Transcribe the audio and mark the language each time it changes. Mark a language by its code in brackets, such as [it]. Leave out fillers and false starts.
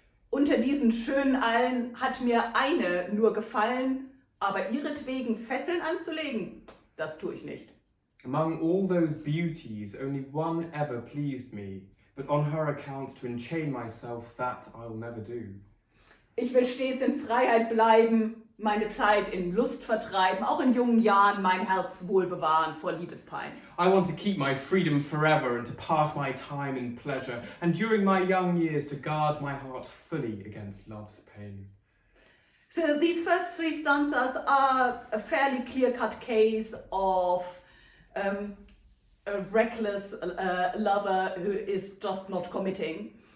[de] Unter diesen schönen allen hat mir eine nur gefallen, aber ihretwegen Fesseln anzulegen, das tue ich nicht. [en] Among all those beauties, only one ever pleased me, but on her account to enchain myself, that I'll never do. [de] Ich will stets in Freiheit bleiben, meine Zeit in Lust vertreiben, auch in jungen Jahren mein Herz wohl bewahren vor Liebespein. [en] I want to keep my freedom forever and to pass my time in pleasure, and during my young years to guard my heart fully against love's pain. So these first 3 stanzas are a fairly clear-cut case of a reckless lover who is just not committing.